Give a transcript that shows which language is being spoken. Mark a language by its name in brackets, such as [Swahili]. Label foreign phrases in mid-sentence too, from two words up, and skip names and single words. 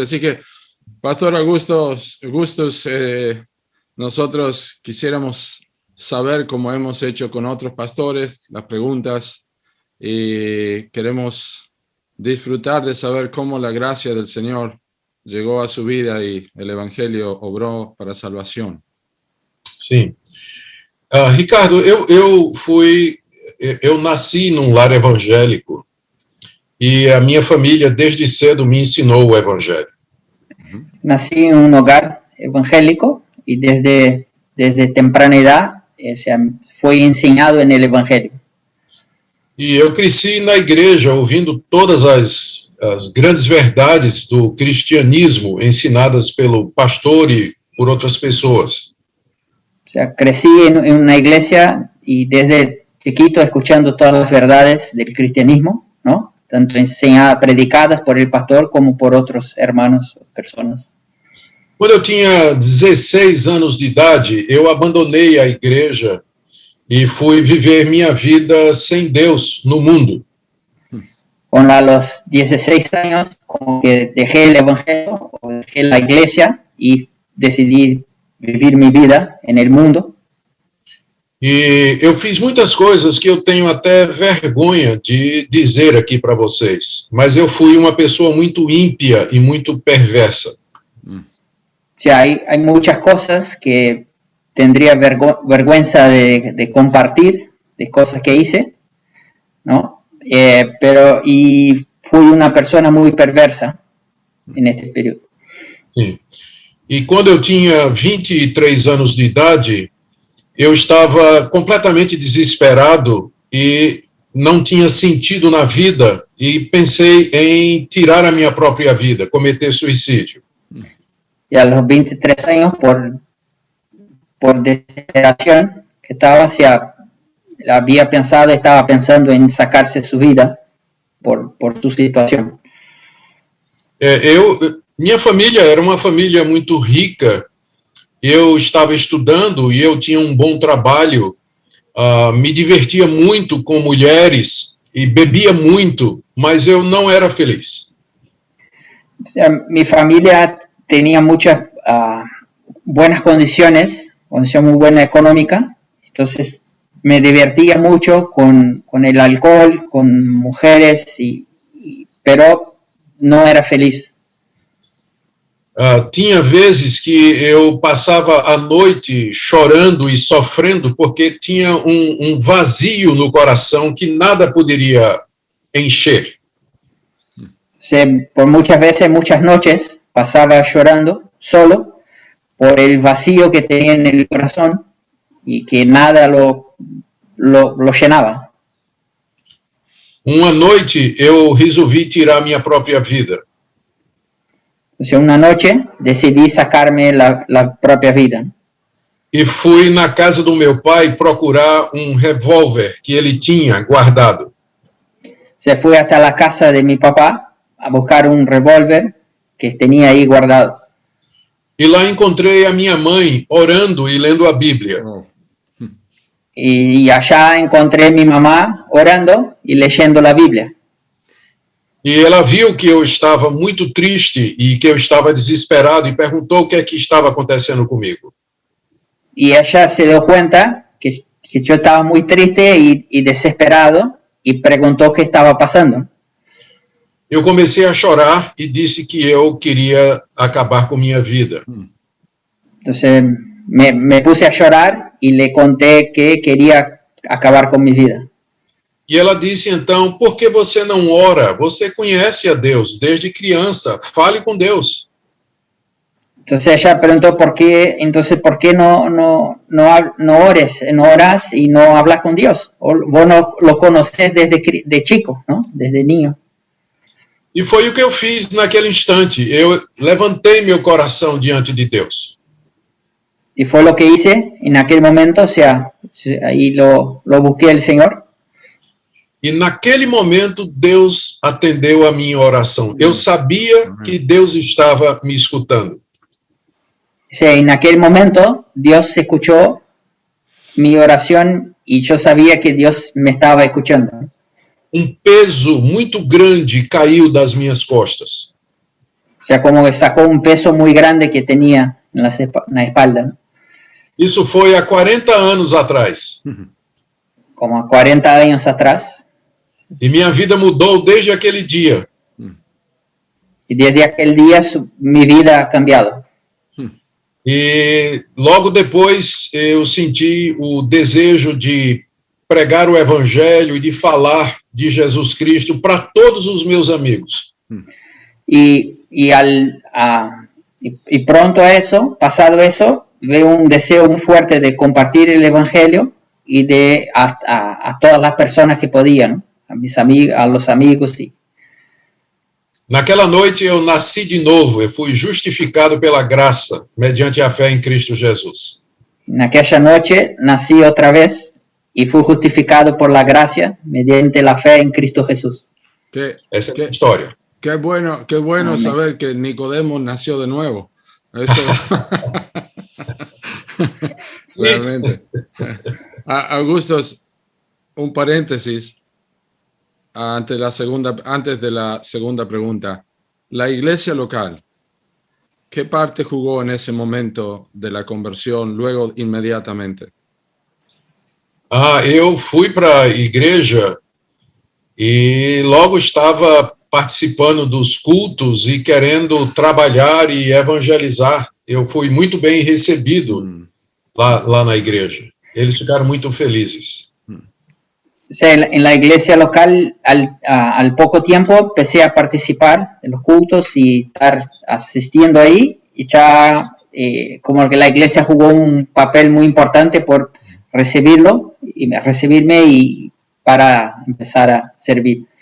[Spanish] Así que, Pastor Augustos, nosotros quisiéramos saber, como hemos hecho con otros pastores, las preguntas, y queremos disfrutar de saber cómo la gracia del Señor llegó a su vida y el Evangelio obró para salvación. [Portuguese] Sim. Ricardo, eu nasci num lar evangélico e a minha família desde cedo me ensinou o Evangelho. [Spanish] Nací en un hogar evangélico y desde temprana edad fui enseñado en el Evangelio. [Portuguese] E eu cresci na igreja ouvindo todas as grandes verdades do cristianismo ensinadas pelo pastor e por outras pessoas. [Spanish] O sea, crecí en una iglesia y desde chiquito escuchando todas las verdades del cristianismo, ¿no? Tanto enseñadas, predicadas por el pastor como por otros hermanos o personas. [Portuguese] Quando eu tinha 16 anos de idade, eu abandonei a igreja e fui viver minha vida sem Deus no mundo. [Spanish] Con los 16 años, como que dejé el evangelio, dejé la iglesia y decidí vivir mi vida en el mundo. [Portuguese] E eu fiz muitas coisas que eu tenho até vergonha de dizer aqui para vocês, mas eu fui uma pessoa muito ímpia e muito perversa. [Spanish] O sea, hay muchas cosas que tendría vergüenza de compartir, de cosas que hice, ¿no? Y fui una persona muy perversa en este período. [Portuguese] Sim. E quando eu tinha 23 anos de idade, eu estava completamente desesperado e não tinha sentido na vida e pensei em tirar a minha própria vida, cometer suicídio. [Spanish] Y a los 23 años, por desesperación, que estaba pensando en sacarse su vida por su situación. [Portuguese] Minha família era uma família muito rica, eu estava estudando e eu tinha um bom trabalho, me divertia muito com mulheres e bebia muito, mas eu não era feliz. [Spanish] O sea, mi familia tenía muchas buenas condición muy buena económica, entonces me divertía mucho con el alcohol, con mujeres, pero no era feliz. [Portuguese] Tinha vezes que eu passava a noite chorando e sofrendo porque tinha um vazio no coração que nada poderia encher. [Spanish] O sea, por muchas veces, muchas noches, pasaba llorando solo por el vacío que tenía en el corazón y que nada lo llenaba. [Portuguese] Uma noite eu resolvi tirar minha própria vida. [Spanish] O sea, una noche decidí sacarme la propia vida. [Portuguese] E fui na casa do meu pai procurar um revólver que ele tinha guardado. [Spanish] Se fui hasta la casa de mi papá a buscar un revólver que tenía ahí guardado. [Portuguese] E lá encontrei a minha mãe orando e lendo a Bíblia. [Spanish] Y allá encontré a mi mamá orando y leyendo la Biblia. [Portuguese] E ela viu que eu estava muito triste e que eu estava desesperado e perguntou o que é que estava acontecendo comigo. [Spanish] Y ella se dio cuenta que yo estaba muy triste y desesperado y preguntó qué estaba pasando. [Portuguese] Eu comecei a chorar e disse que eu queria acabar com minha vida. [Spanish] Entonces me puse a llorar y le conté que quería acabar con mi vida. [Portuguese] E ela disse, então, por que você não ora? Você conhece a Deus desde criança, fale com Deus. [Spanish] Entonces ella preguntó por qué no oras y no hablas con Dios. O vos no lo conocés desde de chico, ¿no? Desde niño. [Portuguese] E foi o que eu fiz naquele instante. Eu levantei meu coração diante de Deus. [Spanish] Y fue lo que hice en aquel momento, o sea, ahí lo busqué al Señor. [Portuguese] E naquele momento, Deus atendeu a minha oração. Eu sabia que Deus estava me escutando. [Spanish] O sea, en aquel momento, Dios escuchó mi oración y yo sabía que Dios me estaba escuchando. [Portuguese] Peso muito grande caiu das minhas costas. [Spanish] O sea, como que sacó un peso muy grande que tenía en la espalda. [Portuguese] Isso foi há 40 anos atrás. [Spanish] Como 40 años atrás. [Portuguese] E minha vida mudou desde aquele dia. [Spanish] Y desde aquel día mi vida ha cambiado. [Portuguese] E logo depois eu senti o desejo de pregar o evangelho e de falar de Jesus Cristo para todos os meus amigos. [Spanish] Y pronto a eso, pasado eso, veo un deseo muy fuerte de compartir el evangelio y de a todas las personas que podían, ¿no? A mis amigos, a los amigos. [Portuguese] Naquela noite eu nasci de novo, eu fui justificado pela graça, mediante a fé em Cristo Jesus. [Spanish] Naquela noche nací otra vez y fui justificado por la gracia mediante la fe en Cristo Jesús. [Portuguese] Essa é a história. [Spanish] Qué bueno saber que Nicodemo nació de nuevo. Eso. Realmente. Augustos, un paréntesis antes de la segunda pregunta. La iglesia local, ¿qué parte jugó en ese momento de la conversión luego inmediatamente? [Portuguese] Eu fui para a igreja e logo estava participando dos cultos e querendo trabalhar e evangelizar. Eu fui muito bem recebido lá na igreja. Eles ficaram muito felizes. [Spanish] O sea, en la iglesia local, al poco tiempo, empecé a participar en los cultos y estar asistiendo ahí. Y ya, como que la iglesia jugó un papel muy importante por recibirme y para empezar a servir.